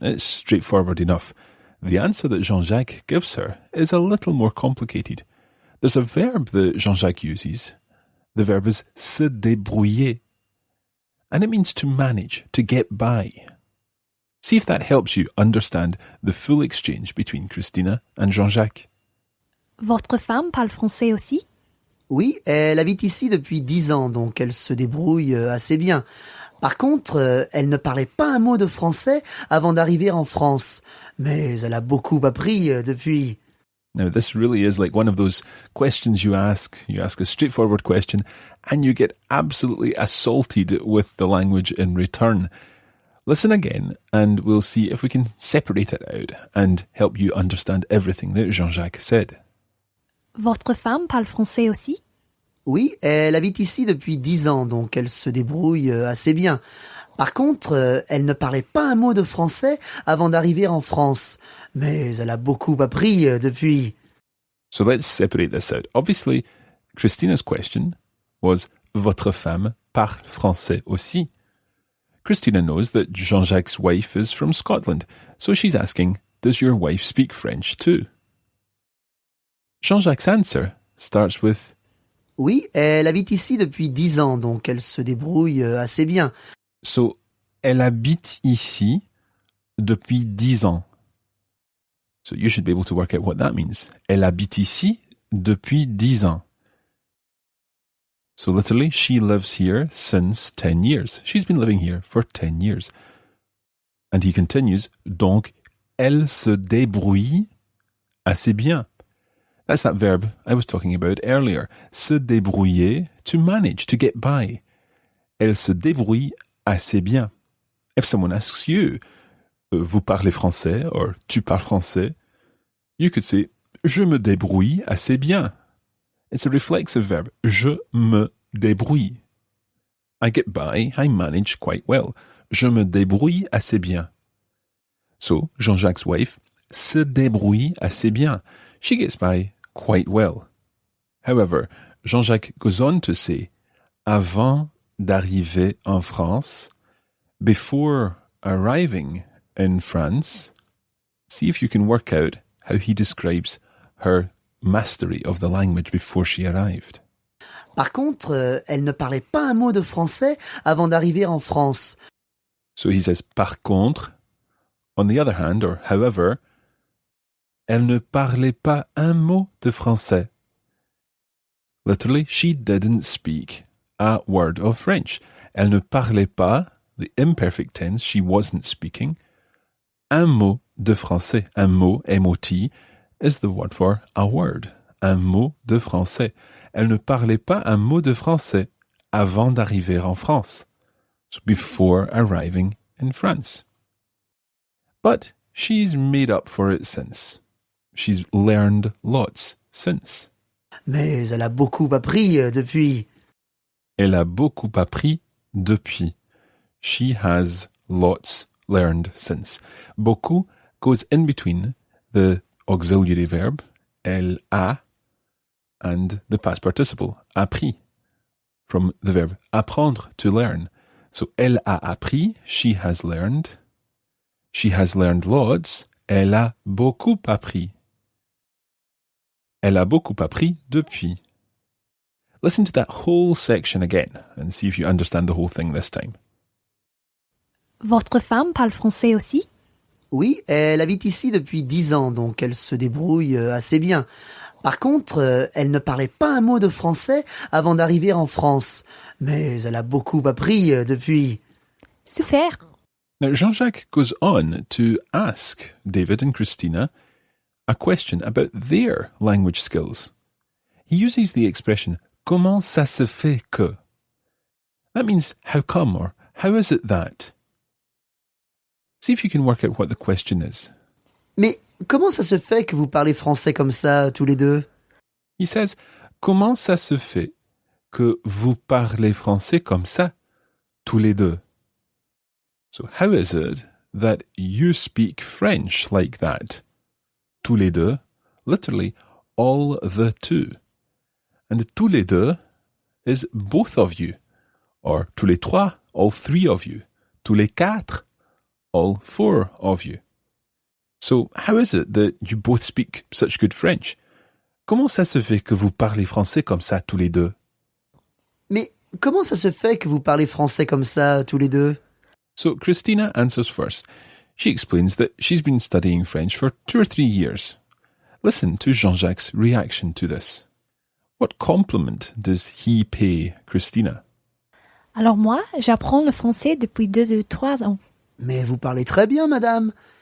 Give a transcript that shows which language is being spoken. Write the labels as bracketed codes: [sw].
[en] It's straightforward enough. The answer that Jean-Jacques gives her is a little more complicated. There's a verb that Jean-Jacques uses. The verb is se débrouiller. And it means to manage, to get by. See if that helps you understand the full exchange between Christina and Jean-Jacques. [fr] Votre femme parle français aussi? Oui, elle habite ici depuis 10 ans, donc elle se débrouille assez bien. Par contre, elle ne parlait pas un mot de français avant d'arriver en France. Mais elle a beaucoup appris depuis. [en] Now, this really is like one of those questions you ask. You ask a straightforward question and you get absolutely assaulted with the language in return. Listen again and we'll see if we can separate it out and help you understand everything that Jean-Jacques said. [fr] Votre femme parle français aussi? Oui, elle habite ici depuis 10 ans, donc elle se débrouille assez bien. Par contre, elle ne parlait pas un mot de français avant d'arriver en France. Mais elle a beaucoup appris depuis. [en] So let's separate this out. Obviously, Christina's question was, [fr] votre femme parle français aussi? [en] Christina knows that Jean-Jacques' wife is from Scotland, so she's asking, does your wife speak French too? Jean-Jacques' answer starts with, [fr] Oui, elle habite ici depuis 10 ans, donc elle se débrouille assez bien. [en] So, [fr] elle habite ici depuis 10 ans. [en] So you should be able to work out what that means. [fr] Elle habite ici depuis 10 ans. [en] So literally, she lives here since 10 years. She's been living here for 10 years. And he continues, [fr] donc, elle se débrouille assez bien. [en] That's that verb I was talking about earlier. Se débrouiller, to manage, to get by. [fr] Elle se débrouille assez bien. [en] If someone asks you, [fr] vous parlez français, [en] or [fr] tu parles français, [en] you could say, [fr] je me débrouille assez bien. [en] It's a reflexive verb. [fr] Je me débrouille. [en] I get by, I manage quite well. [fr] Je me débrouille assez bien. [en] So, Jean-Jacques' wife [fr] se débrouille assez bien. [en] She gets by quite well. However, Jean-Jacques goes on to say, [fr] avant d'arriver en France, [en] before arriving in France, see if you can work out how he describes her mastery of the language before she arrived. [fr] Par contre, elle ne parlait pas un mot de français avant d'arriver en France. [en] So he says, [fr] par contre, [en] on the other hand, or however, [fr] elle ne parlait pas un mot de français. [en] Literally, she didn't speak a word of French. [fr] Elle ne parlait pas, [en] the imperfect tense, she wasn't speaking, [fr] un mot de français. [en] Un mot, M-O-T, is the word for a word. [fr] Un mot de français. Elle ne parlait pas un mot de français avant d'arriver en France. [en] So before arriving in France. But she's made up for it since. She's learned lots since. [fr] Mais elle a beaucoup appris depuis. Elle a beaucoup appris depuis. [en] She has lots learned since. Beaucoup goes in between the auxiliary verb, elle a, and the past participle, appris, from the verb apprendre, to learn. So, [fr] elle a appris, [en] she has learned. She has learned lots, [fr] elle a beaucoup appris. Elle a beaucoup appris depuis. [en] Listen to that whole section again and see if you understand the whole thing this time. [fr] Votre femme parle français aussi? Oui, elle habite ici depuis 10 ans, donc elle se débrouille assez bien. Par contre, elle ne parlait pas un mot de français avant d'arriver en France. Mais elle a beaucoup appris depuis. Super. [en] Now, Jean-Jacques goes on to ask David and Christina a question about their language skills. He uses the expression, [fr] comment ça se fait que? [en] That means, how come, or how is it that? See if you can work out what the question is. [fr] Mais comment ça se fait que vous parlez français comme ça, tous les deux? [en] He says, [fr] comment ça se fait que vous parlez français comme ça, tous les deux? [en] So how is it that you speak French like that? [fr] Tous les deux, [en] literally, all the two. And [fr] tous les deux [en] is both of you. Or [fr] tous les trois, [en] all three of you. [fr] Tous les quatre, [en] all four of you. So how is it that you both speak such good French? [fr] Comment ça se fait que vous parlez français comme ça, tous les deux? Mais comment ça se fait que vous parlez français comme ça, tous les deux? [en] So Christina answers first. She explains that she's been studying French for 2 or 3 years. Listen to Jean-Jacques' reaction to this. What compliment does he pay Christina? [fr] Alors moi, j'apprends le français depuis 2 ou 3 ans. Mais vous parlez très bien, madame.